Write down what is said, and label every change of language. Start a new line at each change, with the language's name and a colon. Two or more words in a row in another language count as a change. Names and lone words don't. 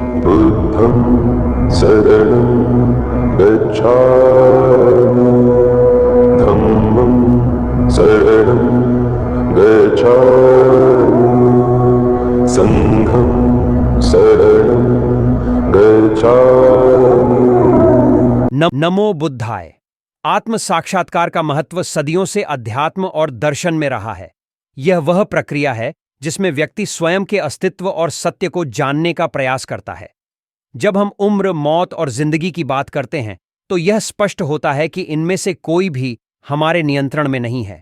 Pali: बुद्धं शरणं गच्छामि धम्मं शरणं गच्छामि संघं शरणं गच्छामि। नमो बुद्धाय।
Hindi: आत्म साक्षात्कार का महत्व सदियों से अध्यात्म और दर्शन में रहा है। यह वह प्रक्रिया है जिसमें व्यक्ति स्वयं के अस्तित्व और सत्य को जानने का प्रयास करता है। जब हम उम्र, मौत और जिंदगी की बात करते हैं तो यह स्पष्ट होता है कि इनमें से कोई भी हमारे नियंत्रण में नहीं है।